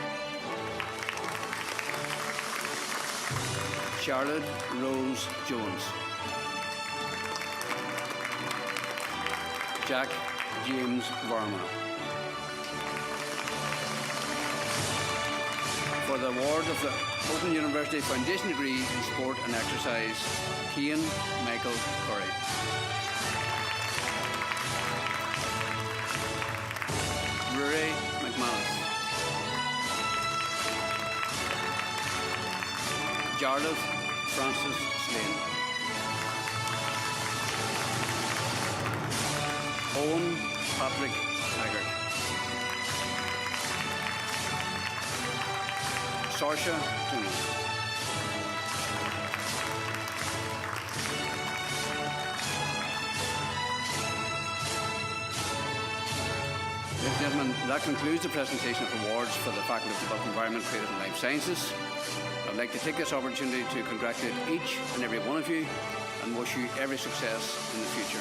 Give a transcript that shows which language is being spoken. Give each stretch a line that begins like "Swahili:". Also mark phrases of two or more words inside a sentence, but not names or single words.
English: Charlotte Rose Jones. Jack James Varma. For the award of the Open University Foundation Degree in Sport and Exercise, Cian Michael Curry. Rory McManus. Jarlath Francis Slane. Owen Patrick Taggart. Saoirse Tooney. Ladies and gentlemen, that concludes the presentation of awards for the Faculty of Built Environment, Creative and Life Sciences. I'd like to take this opportunity to congratulate each and every one of you and wish you every success in the future.